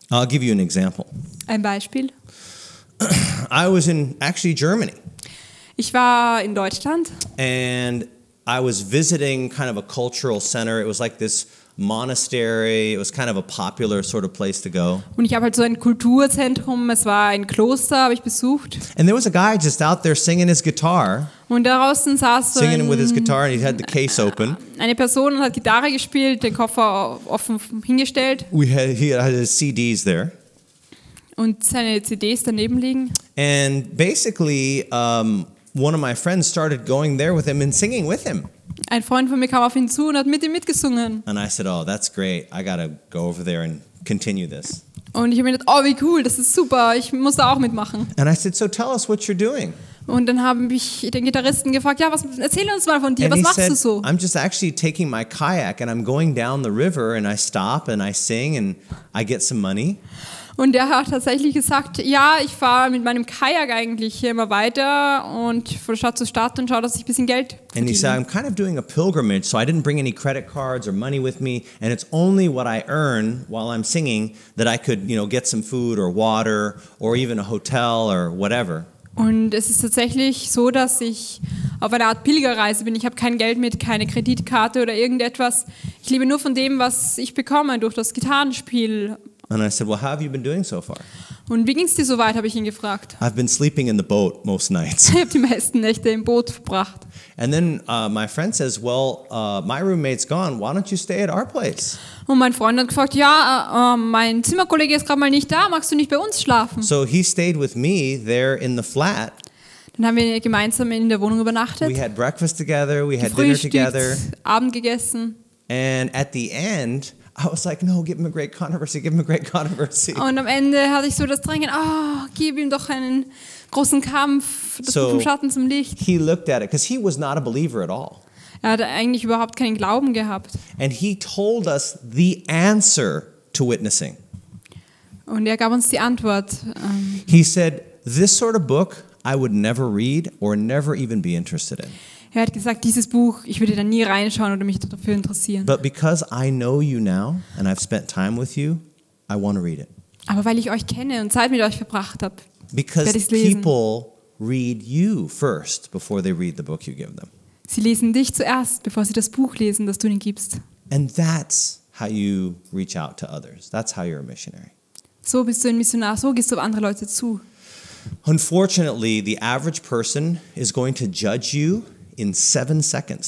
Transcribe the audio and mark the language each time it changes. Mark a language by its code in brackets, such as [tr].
[en] I'll give you an example. [de] Ein Beispiel. [en] I was in actually Germany. [de] Ich war in Deutschland [en] And I was visiting kind of a cultural center. It was like this monastery. It was kind of a popular sort of place to go. [de] und ich habe halt so ein Kulturzentrum, es war ein Kloster, habe ich besucht. [en] And there was a guy just out there singing his guitar, [de] Und draußen saß so [en] singing with his guitar, and he had the case open. [de] eine Person und hat Gitarre gespielt, den Koffer offen hingestellt [en] He had his CDs there. [de] und seine CDs daneben liegen. [en] And basically, one of my friends started going there with him and singing with him. [de] Ein Freund von mir kam auf ihn zu und hat mit ihm mitgesungen. [en] And I said, oh, that's great. I got to go over there and continue this. [de] Und ich habe mir gedacht, oh, wie cool, das ist super, ich muss da auch mitmachen. [en] And I said, so tell us what you're doing. [de] Und dann habe ich den Gitarristen gefragt, ja, erzähl uns mal von dir, [en] And [de] was [en] he [de] machst [en] said, [de] du so? [en] I'm just actually taking my kayak and I'm going down the river and I stop and I sing and I get some money. [de] Und der hat tatsächlich gesagt, ja, ich fahre mit meinem Kajak eigentlich hier immer weiter und von Stadt zu Stadt und schaue, dass ich ein bisschen Geld [en] And he said, [de] verdiene. [en] I'm kind of doing a pilgrimage, so I didn't bring any credit cards or money with me, and it's only what I earn while I'm singing that I could, get some food or water or even a hotel or whatever. [de] Und es ist tatsächlich so, dass ich auf einer Art Pilgerreise bin. Ich habe kein Geld mit, keine Kreditkarte oder irgendetwas. Ich lebe nur von dem, was ich bekomme durch das Gitarrenspiel. [en] And I said, well, how have you been doing so far? [de] Und wie ging es dir so weit, habe ich ihn gefragt. [en] I've been sleeping in the boat most nights. [de] Ich habe die meisten Nächte im Boot verbracht. [en] And then my friend says, well, my roommate's gone. Why don't you stay at our place? [de] Und mein Freund hat gefragt, ja, mein Zimmerkollege ist gerade mal nicht da, magst du nicht bei uns schlafen? [en] So he stayed with me there in the flat. [de] Dann haben wir gemeinsam in der Wohnung übernachtet, [en] We had breakfast together. We had dinner together. [de] gefrühstückt, Abend gegessen. [en] And at the end, I was like, no, give him a great controversy. Give him a great controversy. [de] Und am Ende hatte ich so das Drängen, gib ihm doch einen großen Kampf, das [en] So- [de] vom Schatten zum Licht. [en] He looked at it because he was not a believer at all. [de] Er hatte eigentlich überhaupt keinen Glauben gehabt. [en] And he told us the answer to witnessing. [de] Und er gab uns die Antwort. [en] He said, this sort of book I would never read or never even be interested in. [de] Er hat gesagt, dieses Buch, ich würde da nie reinschauen oder mich dafür interessieren. [en] But because I know you now and I've spent time with you, I want to read it. [de] Aber weil ich euch kenne und Zeit mit euch verbracht habe, [en] Because [de] werde ich's lesen. [en] people read you first before they read the book you give them. [de] Sie lesen dich zuerst, bevor sie das Buch lesen, das du ihnen gibst. [en] And that's how you reach out to others. That's how you're a missionary. [de] So bist du ein Missionar, so gehst du auf andere Leute zu. [en] Unfortunately, the average person is going to judge you in 7 seconds.